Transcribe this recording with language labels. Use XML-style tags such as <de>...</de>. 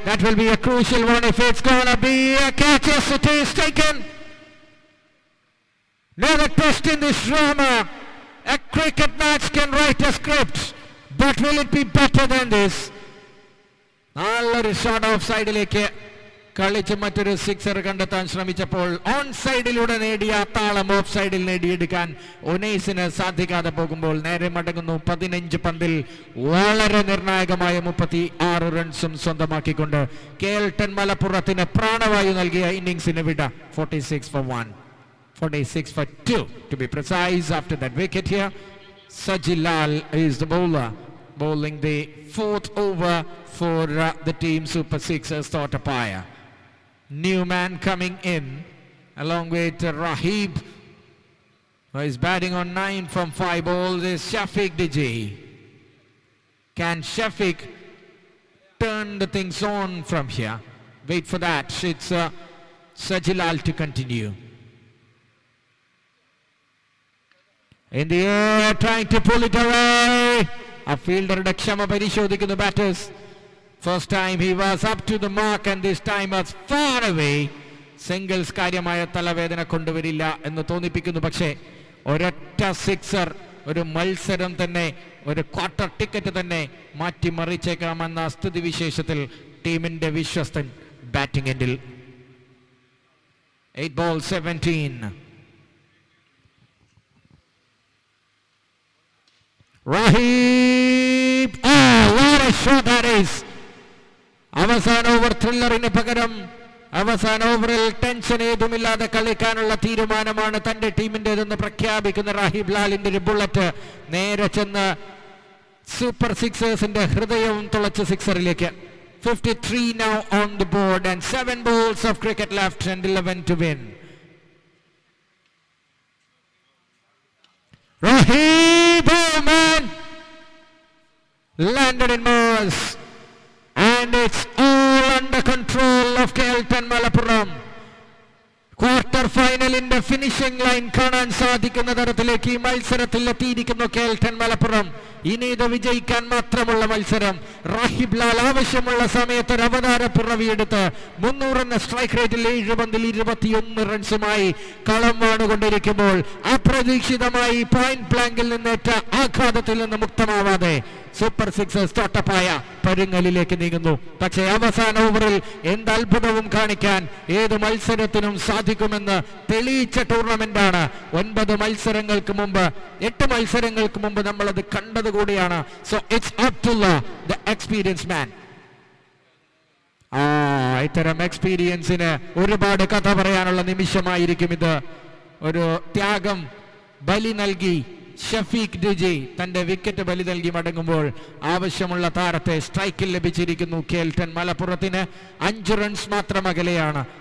<en>That will be a crucial one if it's gonna be a catch. Yes, it is taken. Another twist in this drama. A cricket match can write a script, but will it be better than this?</en> <ml>നല്ലൊരു shot of സൈഡിലേക്ക് കളിച്ച് മറ്റൊരു sixer കണ്ടെത്താൻ ശ്രമിച്ചപ്പോൾ on സൈഡിലൂടെ നേടിയ താളം of സൈഡിൽ നേടിയെടുക്കാൻ ഉനൈസിന് സാധിക്കാതെ പോകുമ്പോൾ നേരെ മടങ്ങുന്നു. 15 പന്തിൽ വളരെ നിർണായകമായ 36 റൺസും സ്വന്തമാക്കിക്കൊണ്ട് KL10 മലപ്പുറത്തിന് പ്രാണവായു നൽകിയ ഇന്നിംഗ്സിന് വിട.</ml> <en>46 for 1, 46 for 2 to be precise. After that wicket here, Sajid Lal is the bowler, bowling the 4th over for the team Super Sixers thought umpire. New man coming in along with Rahib, who is batting on 9 from 5 balls, is Shafiq Diji. Can Shafiq turn the things on from here? Wait for that. It's Sajid Lal to continue. In the air, trying to pull it away. A fielder</en> <ml>ക്ഷമ പരിശോധിക്കുന്നു</ml> <en>batters. First time he was up to the mark and this time was far away.</en> <ml>Singles കാര്യമായ തലവേദന കൊണ്ടുവരില്ല എന്ന് തോന്നിപ്പിക്കുന്നു. പക്ഷേ ഒരൊറ്റ sixer ഒരു മത്സരം തന്നെ, ഒരു ക്വാർട്ടർ ടിക്കറ്റ് തന്നെ മാറ്റിമറിച്ചേക്കാമെന്ന സ്ഥിതിവിശേഷത്തിൽ ടീമിന്റെ വിശ്വസ്തൻ ബാറ്റിംഗ് എൻഡിൽ.</ml> <en>8 balls 17. Rahib! Oh, what a shot that is!</en> <ml>അവസാന ഓവർ ത്രില്ലറിന് പകരം അവസാന ഓവറിൽ ടെൻഷൻ ഏതുമില്ലാതെ കളിക്കാനുള്ള തീരുമാനമാണ് തന്റെ ടീമിൻ്റെതെന്ന് പ്രഖ്യാപിക്കുന്ന റാഹിബ് ലാലിന്റെ ഒരു ബുള്ളറ്റ് നേരെ ചെന്ന് സൂപ്പർ സിക്സേഴ്സിന്റെ ഹൃദയവും തുളച്ച സിക്സറിലേക്ക്.</ml> <en>53 now on the board and 7 balls of cricket left and 11 to win. Rahib, oh man, landed in Mars. And it's all under control of KL10 Malappuram.</en> <ml>Quarter ഫൈനലിന്റെ finishing line കാണാൻ സാധിക്കുന്ന തരത്തിലേക്ക് ഈ മത്സരത്തിൽ എത്തിയിരിക്കുന്നു KL10 Malappuram. ഇനി ഇത് വിജയിക്കാൻ മാത്രമുള്ള മത്സരം. റാഹിബ് ലാൽ ആവശ്യമുള്ള സമയത്ത് ഒരു അവതാര പിറവിയെടുത്ത് 300 എന്ന സ്ട്രൈക്ക് റേറ്റിൽ 7 പന്തിൽ 21 റൺസുമായി കളം വാണുകൊണ്ടിരിക്കുമ്പോൾ അപ്രതീക്ഷിതമായി പോയിന്റ് ബ്ലാങ്കിൽ നിന്നേറ്റ ആഘാതത്തിൽ നിന്ന് മുക്തമാവാതെ സൂപ്പർ സിക്സേഴ്സ് തോട്ടപ്പായ പരുങ്ങലിലേക്ക് നീങ്ങുന്നു. പക്ഷേ അവസാന ഓവറിൽ എന്ത് അത്ഭുതവും കാണിക്കാൻ ഏത് മത്സരത്തിനും സാധിക്കുമെന്ന് തെളിയിച്ച ടൂർണമെന്റാണ്. 9 മത്സരങ്ങൾക്ക് മുമ്പ് 8 മത്സരങ്ങൾക്ക് മുമ്പ് നമ്മളത് കണ്ടതുകൂടിയാണ്.</ml> <en>So it's Abdullah, the experienced man.</en> <ml>ഇത്തരം എക്സ്പീരിയൻസിന് ഒരുപാട് കഥ പറയാനുള്ള നിമിഷമായിരിക്കും ഇത്. ഒരു ത്യാഗം ബലി നൽകി ഷഫീഖ് ഡിജി തന്റെ വിക്കറ്റ് ബലി നൽകി മടങ്ങുമ്പോൾ ആവശ്യമുള്ള താരത്തെ സ്ട്രൈക്കിൽ ലഭിച്ചിരിക്കുന്നു. KL10 മലപ്പുറത്തിന് 5 റൺസ് മാത്രം അകലെയാണ്.</ml>